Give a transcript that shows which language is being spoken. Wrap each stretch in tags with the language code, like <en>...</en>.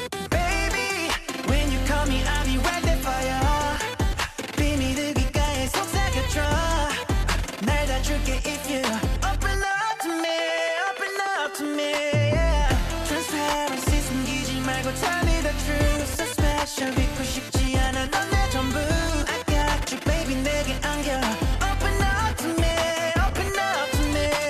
<en>Baby, when you call me, I'll be right there for ya.</en> <ko>비밀을 귓가에 속삭여줘. 날 다 줄게</ko> <en>if you open up to me, open up to me. Yeah. Transparency</en> <ko>숨기지 말고</ko> <en>tell me the truth. So special</en> <ko>믿고 싶지 않아 넌 내 전부.</ko> <en>I got you, baby</en> <ko>내게 안겨.</ko> <en>Open up to me, open up to me.</en>